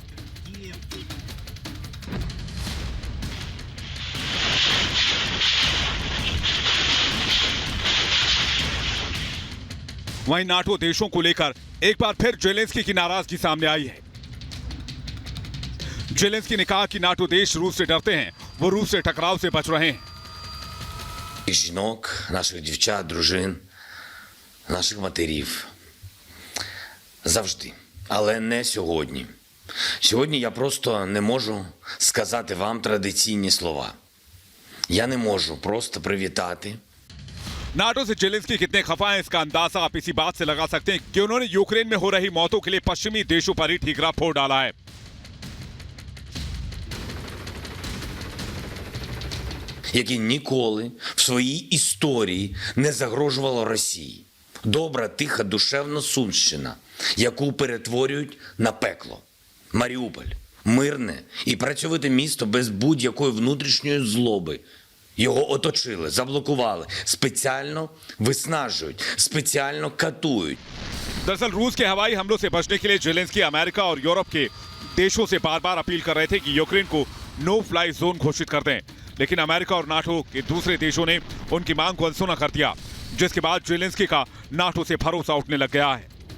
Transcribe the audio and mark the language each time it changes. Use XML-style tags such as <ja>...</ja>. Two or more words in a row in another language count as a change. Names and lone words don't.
<hi>वहीं नाटो देशों को लेकर एक बार फिर ज़ेलेंस्की की नाराजगी सामने आई है। ज़ेलेंस्की ने कहा कि नाटो देश रूस से डरते हैं, वो रूस से टकराव से बच रहे हैं।</hi> <uk>Жінок, наших дівчат, дружин, наших матерів. Завжди. Але не сьогодні. Сьогодні я просто не можу сказати вам традиційні слова. Я не можу просто привітати.</uk> <hi>नाटो से ज़ेलेंस्की कितने खफा हैं, इसका अंदाजा आप इसी बात से लगा सकते हैं कि उन्होंने यूक्रेन में हो रही मौतों के लिए पश्चिमी देशों पर ही ठीकरा फोड़ डाला है।</hi> <uk>Яке ніколи в своїй історії не загрожувало Росії. Добра, тиха, душевна Сумщина, яку перетворюють на пекло. Маріуполь – мирне і працьовите місто без будь-якої внутрішньої злоби. Його оточили, заблокували, спеціально виснажують, спеціально катують.</uk> <hi>दरअसल रूस के हवाई हमलों से बचने के लिए ज़ेलेंस्की अमेरिका और यूरोप के देशों से बार-बार अपील कर रहे थे कि यूक्रेन को</hi> <en>no fly zone</en> <hi>घोषित कर दें, लेकिन अमेरिका और नाटो के दूसरे देशों ने उनकी मांग को अनसुना कर दिया, जिसके बाद ज़ेलेंस्की का नाटो से भरोसा उठने लग गया है।</hi>